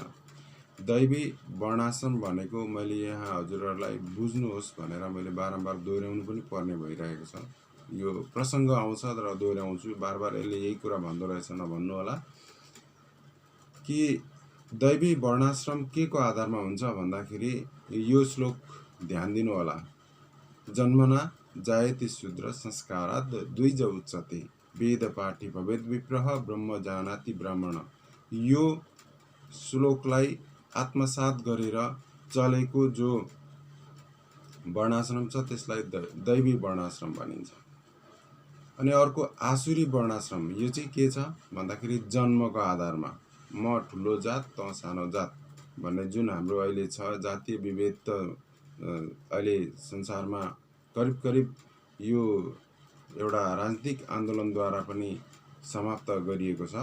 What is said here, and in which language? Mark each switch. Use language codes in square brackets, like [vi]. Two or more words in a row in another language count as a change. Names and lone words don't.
[ne] दैवी वर्णाश्रम भनेको मैले यहाँ हजुरहरूलाई बुझ्नुहोस् भनेर मैले बारम्बार दोहोऱ्याउनु पनि पर्ने भइरहेको छ। यो प्रसङ्ग आउँछ र दोहोऱ्याउँछु, बारबार यसले यही कुरा भन्दो रहेछ नभन्नु होला। कि दैवी वर्णाश्रम के को आधारमा हुन्छ भन्दाखेरि यो श्लोक ध्यान दिनु होला। [sa] जन्मना जायते शूद्र संस्कारात् द्विज उच्यते वेद पाठी भवेद विप्रः ब्रह्म जानाति ब्राह्मण। [ne] यो श्लोकलाई आत्मसात गरेर चलेको जो वर्णाश्रम छ त्यसलाई दैवी वर्णाश्रम भनिन्छ। अनि अर्को आसुरी वर्णाश्रम, यो चाहिँ के छ भन्दाखेरि जन्मको आधारमा म ठुलो जात त सानो जात भन्ने जुन हाम्रो अहिले छ जातीय विभेद त अहिले संसारमा करिब करिब यो एउटा राजनीतिक आन्दोलनद्वारा पनि समाप्त गरिएको छ।